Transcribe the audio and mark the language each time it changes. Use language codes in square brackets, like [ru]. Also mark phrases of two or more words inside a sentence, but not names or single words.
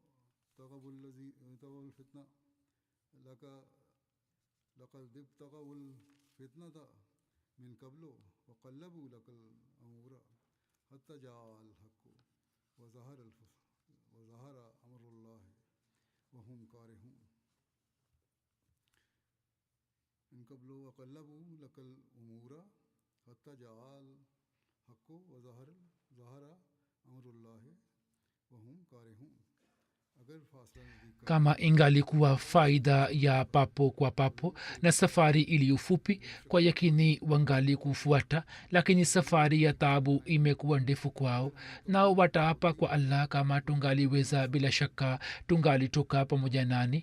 [ar] الفتنة من قبل وقلبوا لك الأمور حتى جاء الحق وظهر أمر الله وهم كارهون من قبل وقلبوا لك الأمور حتى جاء الحق وظهر أمر الله وهم كارهون. [sw] Kama ingalikuwa faida ya papo kwa papo na safari iliyofupi, kwa yakini wangali kufuata, lakini safari ya taabu imekuwa ndefu kwao. Nao wataapa kwa Allah, kama tungaliweza, bila shaka tungalitoka pamoja nani.